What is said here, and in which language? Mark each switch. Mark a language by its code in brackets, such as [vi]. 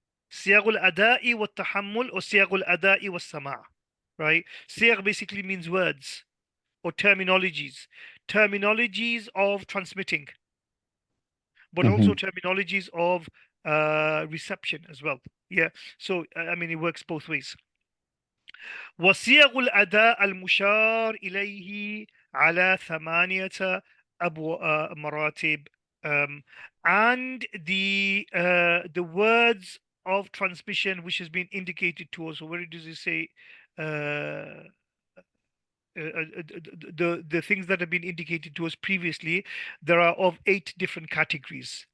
[ar] Siyagul adai wa tahammul or siyagul adai wa sama'. Right? [en] Siyag basically means words or terminologies, terminologies of transmitting, but also Hmm. terminologies of reception as well. Yeah. So I mean, it works both ways. [ar] وصيغ الأداء المشار إليه على ثمانية مراتب. [en] Um, and the words of transmission which has been indicated to us. So where does it say? Uh, the things that have been indicated to us previously, there are of 8 different categories.